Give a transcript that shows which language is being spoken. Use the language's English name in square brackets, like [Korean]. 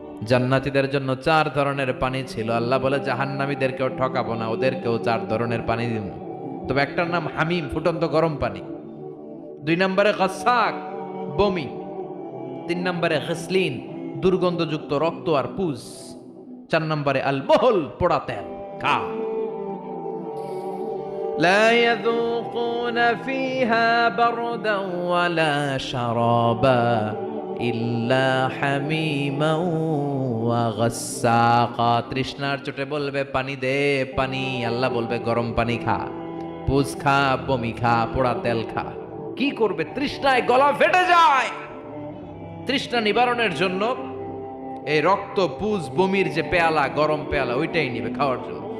[Bangla] জান্নাতীদের জন্য 4 ধরনের পানি ছিল। আল্লাহ বলে, জাহান্নামীদেরকেও ঠকাবো না, ওদেরকেও 4 ধরনের পানি দিব। তবে একটার নাম হামিম, ফুটন্ত গরম পানি। 2 নম্বরে গাসাক, বমি। 3 নম্বরে গসলিন, দুর্গন্ধযুক্ত রক্ত আর পুজ। 4 নম্বরে আল মহল, পোড়া তেল। খা। [Arabic] لا يذوقون فيها بردا ولا شرابا إلا حميما وغساقا। [Bangla] তৃষ্ণার চোটে বলবে, পানি দে, পানি। আল্লাহ বলবে, গরম পানি খা, পুজ খা, বমি খা, পোড়া তেল খা। কি করবে? তৃষ্ণায় গলা ফেটে যায়। তৃষ্ণা নিবারণের জন্য এই রক্ত, পুজ, বমির যে পেয়ালা, গরম পেয়ালা, ওইটাই নিবে খাওয়ার জন্য।